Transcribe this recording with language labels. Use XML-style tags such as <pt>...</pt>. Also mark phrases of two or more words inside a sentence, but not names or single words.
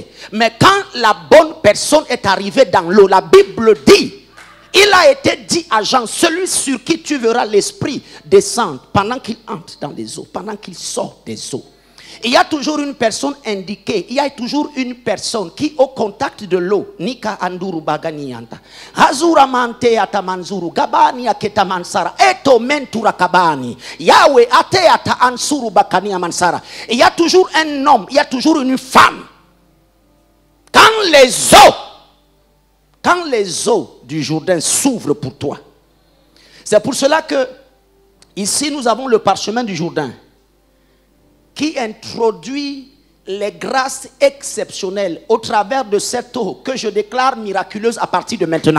<fr>Mais quand la bonne personne est arrivée dans l'eau, la Bible dit, il a été dit à Jean, celui sur qui tu verras l'Esprit descendre pendant qu'il entre dans les eaux, pendant qu'il sort des eaux. Il y a toujours une personne indiquée, il y a toujours une personne qui au contact de l'eau, Nika Anduru Baganianta, Hazura Mante Atamanzuru, Gabani Aketamansara, Eto Mentura Kabani, Yahweh Ateata Ansuru Bakani Amansara. Il y a toujours un homme, il y a toujours une femme. Quand les eaux du Jourdain s'ouvrent pour toi, c'est pour cela que ici nous avons le parchemin du Jourdain qui introduit les grâces exceptionnelles au travers de cette eau que je déclare miraculeuse à partir de maintenant.</fr>